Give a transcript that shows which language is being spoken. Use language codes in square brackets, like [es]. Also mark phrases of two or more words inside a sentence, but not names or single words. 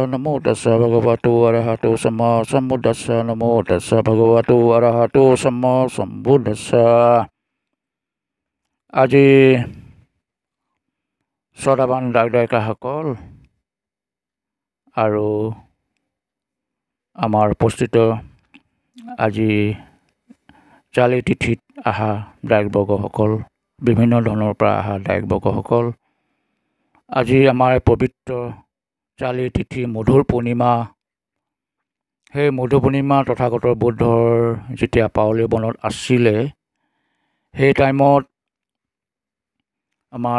[pi] Namo tassa bhagavato arahato sama sambuddhassa. Namo tassa bhagavato arahato sama sambuddhassa. [as] আজি শ্ৰদ্ধাৱান দাই দায়িকাসকল আৰু আমাৰ উপস্থিত আজি চালি তিথিত অহা দায়কবৰ্গসকল বিভিন্ন ধৰণৰ পৰা অহা দায়কবৰ্গসকল আজি আমাৰ পবিত্ৰ চালি তিথি মধুৰ পূৰ্ণিমা সেই মধুৰ পূৰ্ণিমা তথাগতৰ বুদ্ধৰ যেতিয়া পাৱলি বনত আছিলে সেই টাইমত আমাৰ